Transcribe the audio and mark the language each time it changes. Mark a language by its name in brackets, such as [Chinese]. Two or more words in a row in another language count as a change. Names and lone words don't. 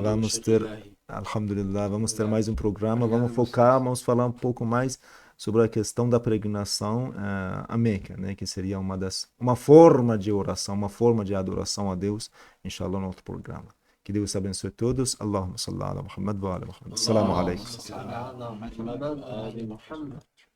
[Portuguese] Vamos Sheikh ter, Ilahi. alhamdulillah, vamos ter Obrigado. mais um programa. Obrigado Vamos a focar, vamos falar um pouco mais sobre a questão da peregrinação a Meca, né? Que seria uma forma de oração, uma forma de adoração a Deus, inshallah, no outro programa. Que Deus abençoe todos. [Arabic] اللهم صل على محمد وعلى محمد. السلام عليكم. اللهم صل على محمد وآل محمد.